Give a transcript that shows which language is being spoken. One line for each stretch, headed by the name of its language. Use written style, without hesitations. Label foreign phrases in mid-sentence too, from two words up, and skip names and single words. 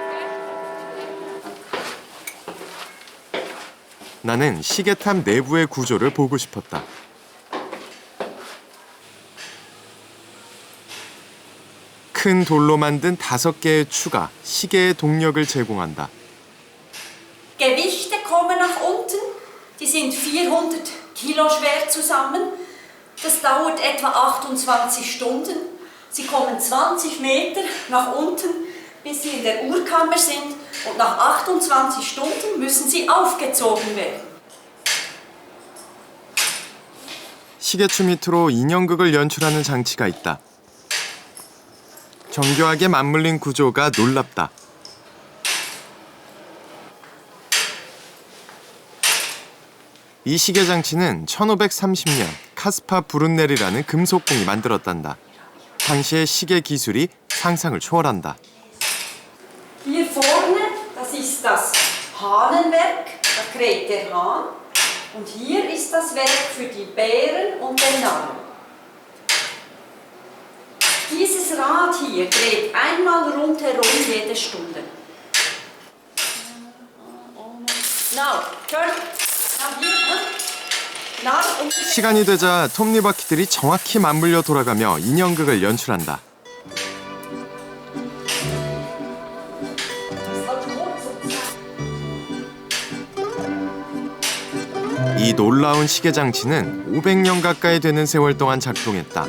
Korean: 나는 시계탑 내부의 구조를 보고 싶었다. 큰 돌로 만든 5개의 추가, 시계의 동력을 제공한다.
German: Gewichte kommen nach unten. Die sind 400 Kilo schwer zusammen. Das dauert etwa 28 Stunden. Sie kommen 20 Meter nach unten, bis sie in der Uhrkammer sind. Und nach 28 Stunden müssen sie aufgezogen werden.
Korean: 시계추 밑으로 인형극을 연출하는 장치가 있다. 정교하게 맞물린 구조가 놀랍다. 이 시계 장치는 1530년 카스파 브룬넬이라는 금속공이 만들었단다. 당시의 시계 기술이 상상을 초월한다.
German: Hier vorne, das ist das Hahnenwerk, da kräht der Hahn. Und hier ist das Werk für die Bären und den Narren. Dieses Rad hier dreht einmal rundherum jede Stunde.
English: Now, turn. Now here,
Korean: 날 시간이 되자 톱니바퀴들이 정확히 맞물려 돌아가며 인형극을 연출한다. 이 놀라운 시계 장치는 500년 가까이 되는 세월 동안 작동했다.